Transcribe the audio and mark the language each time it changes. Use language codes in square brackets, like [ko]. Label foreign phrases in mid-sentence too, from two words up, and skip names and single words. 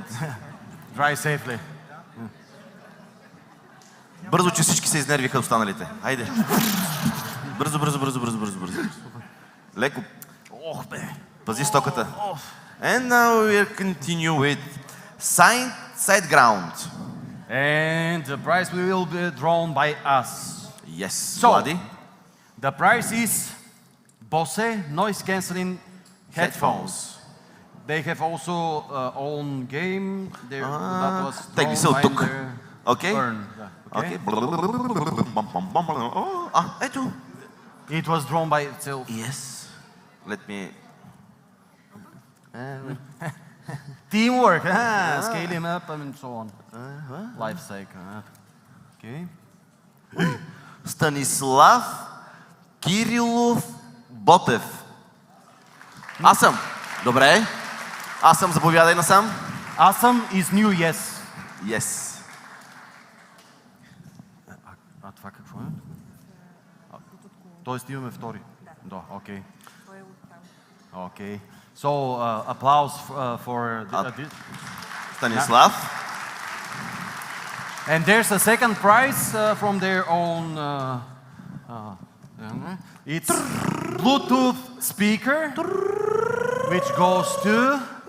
[en] drive safely. [bg] Бързо, че всички се изнервиха останалите. Хайде. Бързо. Леко. Пази стоката. [en] And now we'll continue with side ground. And the prize will be drawn by us. Yes, so, Vladi. The prize is Bose noise cancelling headphones. They have also own game. That was Take this out. Okay. Okay. [bg] Ето. [en] It was drawn by itself. Yes. Let me. Teamwork. Scale him up and so on. Life cycle. Okay. [bg] Станислав Кирилов Ботев. Аз съм. Добре. Аз съм, заповядай насам. Аз съм [en] is new, yes. Yes. [bg] А това какво е? Тоест имаме втори. Да, окей. Окей. [en] So, applause for this. Станислав. And there's a second prize from their own. It's Bluetooth speaker, which goes to.